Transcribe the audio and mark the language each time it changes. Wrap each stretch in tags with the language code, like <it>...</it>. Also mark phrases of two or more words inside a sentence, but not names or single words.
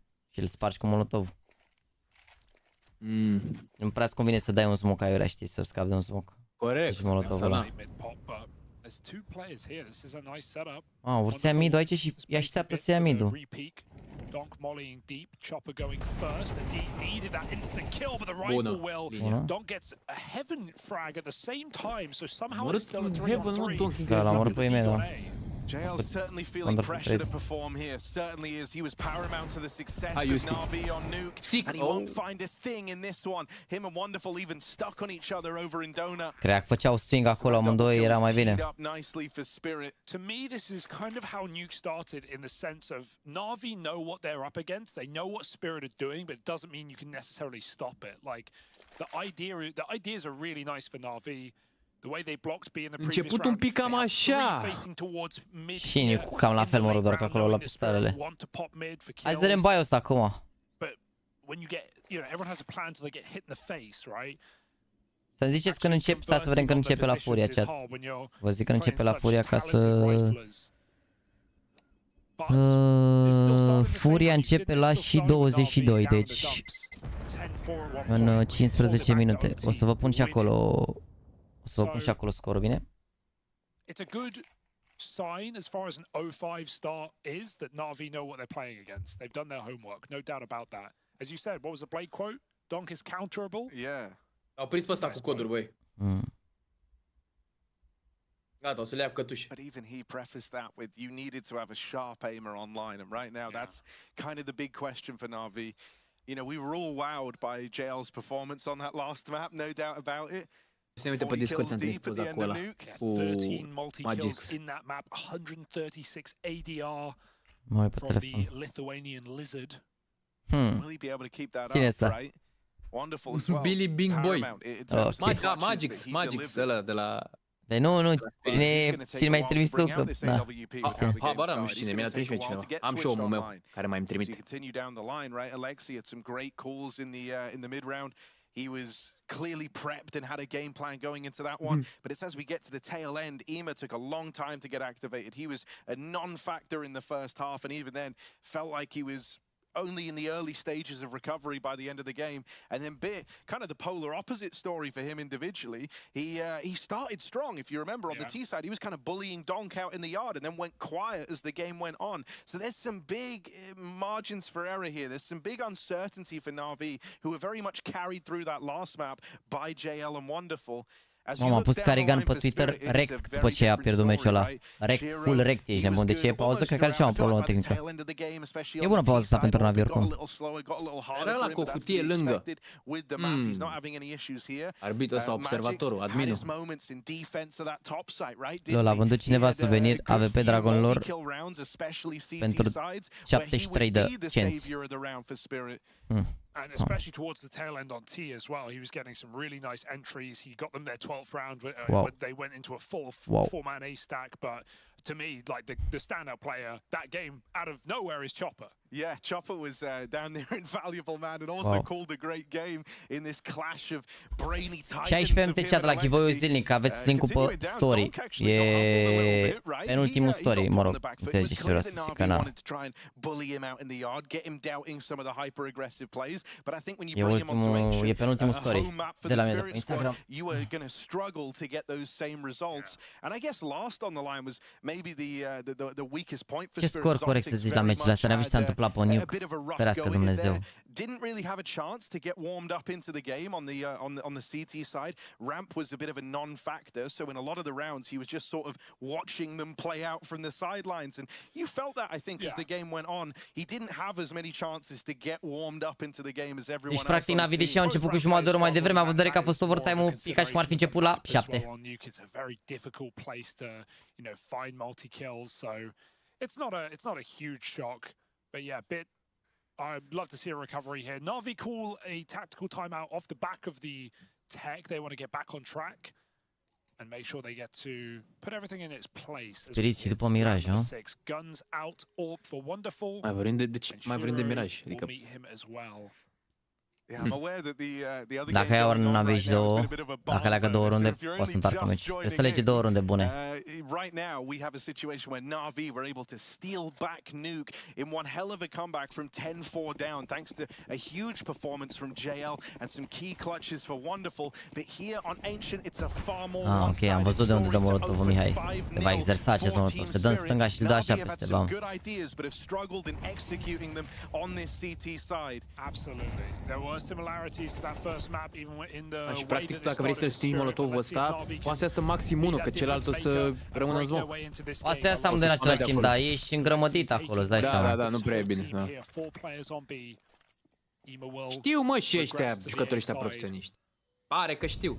<ro>Și îl spargi cu molotov. Nu prea-ți convine să dai un smoke aiurea, știi, să scapi de un smoke. Corect. Vor să ia mid-ul aici și îi așteaptă să ia mid-ul.</ro> <en>Donk mollying deep, Chopper going first. Indeed needed that instant kill, but the rifle will. Donk gets a heaven frag at the same time, so somehow it's still a 3-on-3.</en> <ro>Da, l-am omorât pe ei mei, da.</ro> <en>JL's certainly feeling pressure to perform here. Certainly is. He was paramount to the success of Na'Vi on Nuke, and he won't find a thing in this one. Him and Wonderful even stuck on each other over in Donut.</en> <ro>Cred că făceau swing acolo amândoi, era mai bine.</ro> <en>To me, this is kind of how Nuke started, in the sense of Na'Vi know what they're up against. They know what Spirit are doing, but it doesn't mean you can necessarily stop it. Like the ideas are really nice for Na'Vi.</en> <ro>Început un pic cam așa. Și Nuke cam la fel, mă rog, doar că acolo la pistolele. Hai să vedem bio-ul ăsta acum. Să-mi ziceți când începe, stai să vedem când începe la Furia, chat. Vă zic când începe la Furia ca să... Furia începe la și 22, deci în 15 minute. O să vă pun și acolo... Să vă pun și acolo scorul, bine?</ro> <en>It's a good sign as far as an 0-5 start is that Na'Vi know what they're playing against. They've done their homework, no doubt about that. As you said, what was the Blade quote? Donk is counterable? Yeah.</en> <ro>Au prins pe ăsta cu coduri, băi. Gata, o să le ia cătuși.</ro> <en>But even he prefaced that with, you needed to have a sharp aimer online, and right now that's kind of the big question for Na'Vi. You know, we were all wowed by JL's performance on that last map, no doubt about it.</en> <ro>Se uite pe Discord, am spus acolo ăla, cu Magix. Mai pe telefon. Cine este? Billy Bing Boy. Magix, ăla de la... Păi nu, cine mai trimis tu? Da, habar am, nu știu cine, mi-a trimis pe cineva. Am și omul meu care mai îmi trimite.</ro> <en>He was clearly prepped and had a game plan going into that one. But it's as we get to the tail end, Ema took a long time to get activated. He was a non-factor in the first half, and even then felt like he was only in the early stages of recovery by the end of the game. And then Bit, kind of the polar opposite story for him individually. He started strong, if you remember, on the T side. He was kind of bullying Donk out in the yard and then went quiet as the game went on. So there's some big margins for error here. There's some big uncertainty for NAVI, who were very much carried through that last map by JL and Wonderful.</en> <ro>Mamă, a pus Carrigan pe Twitter rect după ce a pierdut meciul ăla. Rect,</ro> <en>full rect,</en> <ro>ești nebun. De ce e pauză? Cred că are ceva problemă tehnică. E bună pauza asta pentru Navi oricum. Era ăla cu o cutie lângă. Arbitrul ăsta, observatorul, adminul. Lol, a vândut cineva suvenir AWP Dragonlor pentru 73 de cenți.</ro> <en>And especially towards the tail end on T as well, he was getting some really nice entries. He got them their 12th round when they went into a four-man A stack. But to me, like the standout player that game out of nowhere is Chopper. Yeah, Chopper was down there, invaluable man, and also called a great game in this clash of brainy titans.</en> <ro>16 MT chat la giveaway zilnic, aveți link-ul pe story. E penultimul story, mă rog, înțelegeți ce vreau să zic, că na. E penultimul story de la mine de pe Instagram.</ro> <en>You were going to struggle to get those same results. And I guess last on the line was maybe the weakest point for Spirit.</en> <ro>Ce scor corect să zici la meciul ăsta? Ne-am văzut ce s-a întâmplat pe Nuke. Ferească Dumnezeu.</ro> <en>Didn't really have a chance to get warmed up into the game on the CT side. Ramp was a bit of a non-factor, so in a lot of the rounds he was just sort of watching them play out from the sidelines, and you felt that, I think, as the game went on. He didn't have as many chances to get warmed up into the game as everyone else.</en> <ro>Deci practic Navi, deși au început cu jumătate de oră mai devreme, având vedere că a fost overtime-ul picat și cum ar fi început la 7.</ro> <en>It's a very difficult place to, find multi-kills, so it's not a huge shock. But yeah, Bit, I'd love to see a recovery here. NAVI call a tactical timeout off the back of the tech. They want to get back on track and make sure they get to put everything in its place.</en> <ro>Spirit și după Miraj, nu?</ro> <en>Guns out, AWP for Wonderful.</en> <ro>Mai vorbim de Miraj, adică... Dacă ia ori Navi și două, dacă leagă două runde, o să întoarcă meci. Trebuie să lege două runde bune.</ro> <en>Right now we have a situation where NAVI were able to steal back Nuke in one hell of a comeback from 10-4 down, thanks to a huge performance from JL and some key clutches for Wonderful. But here on Ancient, it's a far more</en> <ro>ok, am văzut de unde dă Molotovul, Mihai. Te va exersa acest Molotov, se dă în stânga și îl dă așa peste, bam.</ro> <en>Similarities to that first map, even in the</en> <ro>și practic dacă vrei să știi Molotovul ăsta, poate să iasă maxim unul, că celălalt o să rămână în zon. Poate să iasă amândoi în același timp, dar ești îngrămădit acolo, îți dai seama. Da, nu prea e bine. Da. Știu, mă, și ăștia, jucătorii ăștia profesioniști. Pare că știu.</ro>